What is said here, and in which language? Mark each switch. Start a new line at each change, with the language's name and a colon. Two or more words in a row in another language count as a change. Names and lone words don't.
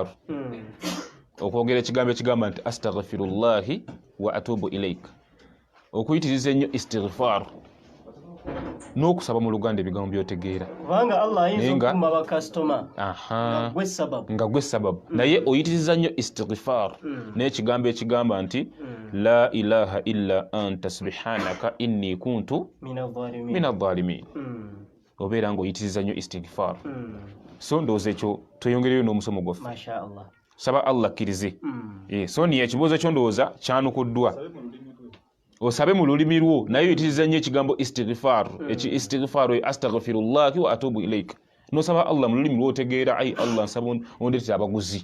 Ganda: Okwogera ekigambo ekigamba nti
Arabic: أستغفر الله وأتوب إليك.
Ganda: Okuyitiriza ennyo istighfar n'okusaba mu Luganda ebigambo by'otegeera. Kubanga Allah ayinza okukuma bakasitoma nga gwe sababu. Naye oyitiriza nnyo istighfar n'ekigambo ekigamba nti
Arabic: لا إله إلا أنت سبحانك إني كنت من الظالمين.
Ganda: Obeera ng'oyitiriza nnyo istighfar. So ndowooza ekyo tweyongereyo n'omusomo gwaffe. Mashaallah. Saba Allah akkirize. So niyo ekibuuzo kyo ndowooza kyanukuddwa. Osabe mu lulimi lwo naye oyitiriza nnyo ekigambo istighfar.
Arabic: استغفار أستغفر الله وأتوب إليك.
Ganda: N'osaba Allah mu lulimi lw'otegeera, ayi Allah nsaba ondeetera abaguzi.